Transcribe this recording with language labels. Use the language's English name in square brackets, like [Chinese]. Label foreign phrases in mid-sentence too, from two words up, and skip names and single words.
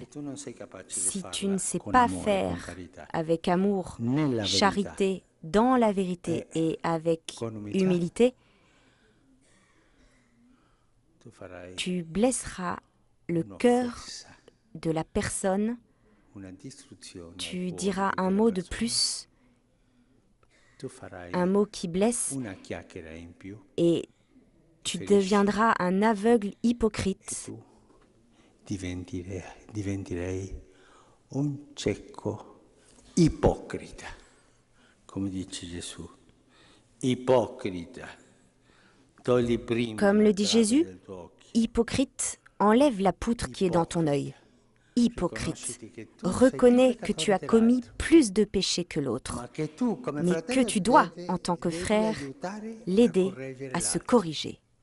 [French] Si tu ne sais pas faire avec amour, charité, dans la vérité et avec humilité, tu blesseras le cœur de la personne, tu diras un mot de plus, un mot qui blesse, et tu deviendras un aveugle hypocrite. [Italian] Diventerei un cieco ipocrita, come dice Gesù. Ipocrita. [French] Comme le dit Jésus, hypocrite, enlève la poutre qui est dans ton œil. Hypocrite, reconnais que tu as commis plus de péchés que l'autre, mais que tu dois, en tant que frère, l'aider à se corriger.